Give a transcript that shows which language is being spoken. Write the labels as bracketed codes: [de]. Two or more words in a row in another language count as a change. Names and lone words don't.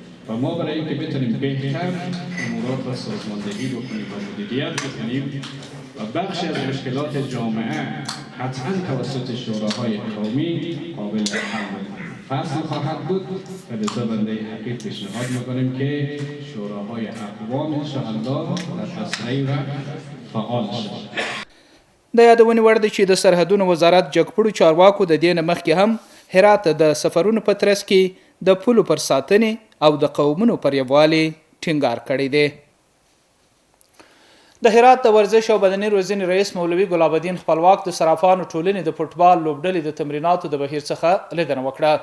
[fa] و ما برای اینکه بتونیم بهتر امورات را سازماندهی بکنیم و مدیریت بکنیم و بخشی از مشکلات جامعه حتما توسط شوراهای قومی قابل حل فصل خواهد بود و لذا بنده حقیق پیشنهاد میکنیم که شوراهای اقوام انشاءالله در اسرع و فعال شود. [ps] د یادونې وړ ده چې د سرحدونو وزارت جګپړو چارواکو د دې نه مخکې هم هرات د سفرونو په ترڅ کې د پولو پر ساتنې او د قومونو پر یووالي ټینګار کړی دی. د هرات د ورزش او بدني روزنې رئیس مولوي ګلاب الدین خپلواک د صرافانو ټولنې د فوټبال لوبډلې د تمریناتو د بهیر څخه لیدنه وکړه.